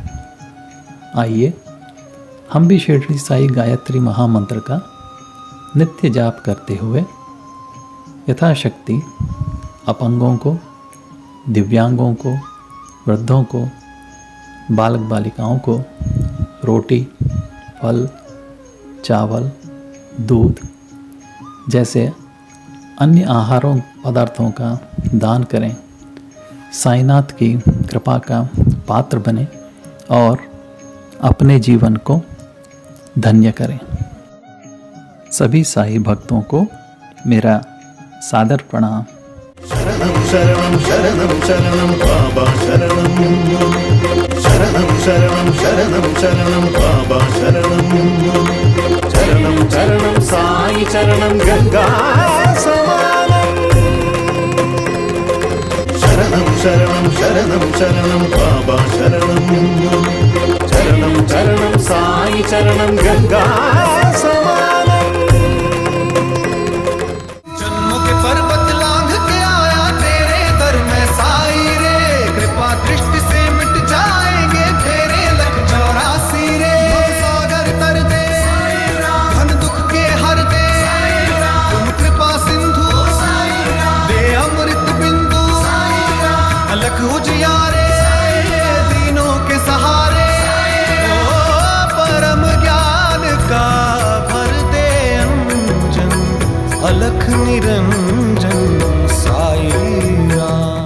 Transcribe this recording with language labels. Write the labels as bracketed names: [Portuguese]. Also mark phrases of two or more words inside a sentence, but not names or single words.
[Hindi] आइए हम भी शिरडी साई गायत्री महामंत्र का नित्य जाप करते हुए यथाशक्ति अपंगों को, दिव्यांगों को, वृद्धों को, बालक बालिकाओं को रोटी, फल, चावल, दूध जैसे अन्य आहारों पदार्थों का दान करें। साईनाथ की कृपा का पात्र बने और अपने जीवन को धन्य करें। सभी साईं भक्तों को मेरा सादर प्रणाम। शरणं शरणं शरणं शरणं बाबा शरणं शरणं शरणं शरणं शरणं बाबा शरणं चरणं चरणं साई चरणं गंगा समानं शरणं शरणं शरणं शरणं बाबा शरणं चरणं चरणं साई चरणं गंगा समानं जन्मों के पर्वत लांघ के आया तेरे दर में साई रे कृपा दृष्टि से मिट जाएंगे तेरे लख 84 रे सागर तर दे धन दुख के हर दे तुम कृपा सिंधु दे अमृत बिंदु अलख उजियारे दीनों के सहारे ओ परम ज्ञान का भर दे अंजन अलख निरंजन साई राम।